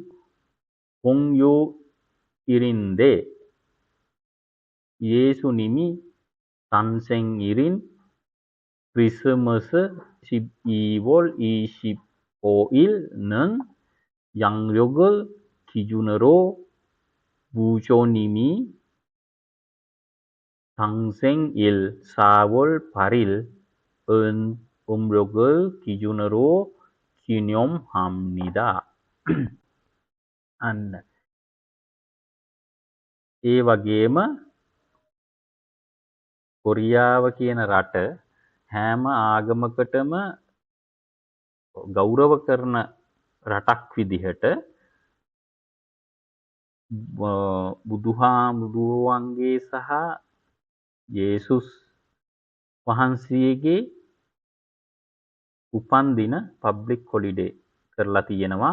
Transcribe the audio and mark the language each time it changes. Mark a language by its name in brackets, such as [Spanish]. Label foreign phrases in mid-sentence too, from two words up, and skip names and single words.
[Korean] 공휴일인데 예수님이 탄생일인 크리스마스 12월 25일은 양력을 기준으로 부처님이 탄생일 4월 8일은 음력을 기준으로 기념합니다. [Sinhala] අන්න ඒ වගේම කොරියාව කියන රට හැම ආගමකටම ගෞරව කරන රටක් විදිහට බුදුහාමුදුරුවන්ගේ සහ යේසුස් වහන්සේගේ උපන්දින [English] public holiday [Sinhala] කරලා තියෙනවා.